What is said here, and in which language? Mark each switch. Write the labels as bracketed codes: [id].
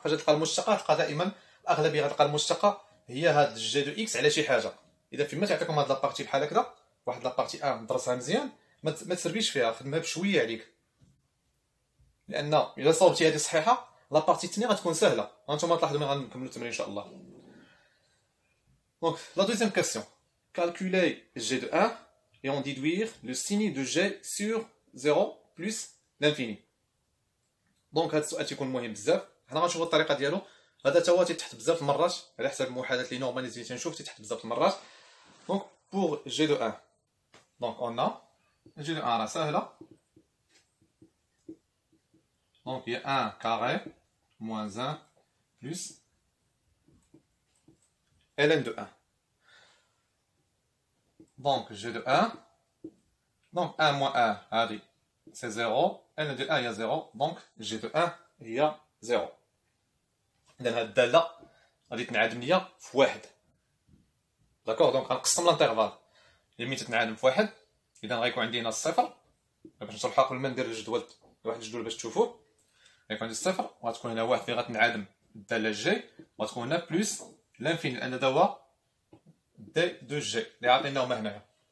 [ar] فاش تلقى المشتقه تلقى دائما الاغلبيه غتلقى المشتقه هي هاد جي دو اكس على شي حاجه. اذا فيما تعطيكم هاد لابارتي بحال هكذا، واحد لابارتي درسها مزيان، ما تسربيش فيها، خدمها بشويه عليك، لان الا صوبتي هذه صحيحه لابارتي الثانيه غتكون سهله. هانتوما تلاحظوا ملي غنكملوا التمرين ان شاء الله. [fr] دونك لا دوزيام كاستيون، calculer g de 1 et en déduire le signe de g sur 0 plus l'infini. دونك هذا السؤال تيكون مهم بزاف. حنا غنشوفوا الطريقه ديالو. هذا تا هو تيتحط بزاف المرات على حسب المحاضرات اللي نورماليزي تنشوف تيتحط بزاف المرات. دونك pour g de 1، دونك on a g de 1 [ar] راه سهله. [fr] دونك هي 1 carré moins 1 plus ln de 1. Donc g de 1, donc 1 moins 1 هذه c'est 0، ln de 1 هي 0، donc g de 1 هي 0. [ar] إذا هاد الدالة غادي تنعدم ليا في واحد. داكوغ، دونك غنقسم لانترفال اللي تتنعدم في واحد. إذا غيكون عندي هنا الصفر، باش نشرحها قبل ما ندير الجدول، واحد الجدول باش تشوفوه. غيكون عندي الصفر وغتكون هنا واحد اللي غتنعدم الدالة جي، وغتكون هنا بلوس لانفيني لأن هذا هو دي دو جي اللي عاطيناهم هنايا.